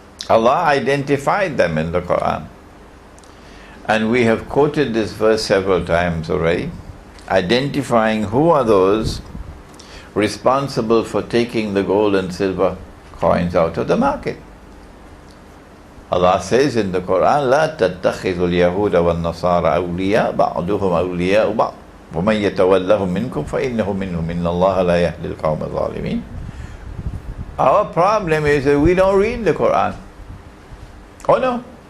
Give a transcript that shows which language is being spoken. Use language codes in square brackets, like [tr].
[en] Allah identified them in the Quran. And we have quoted this verse several times already, identifying who are those responsible for taking the gold and silver coins out of the market. Allah says in the Quran, [ar] لا تتخذوا اليهود والنصارى أولياء بعضهم أولياء بعض ومن يتولهم منكم فإنه منهم إن الله لا يهدي القوم الظالمين. [en] Our problem is that we don't read the Quran. Oh no.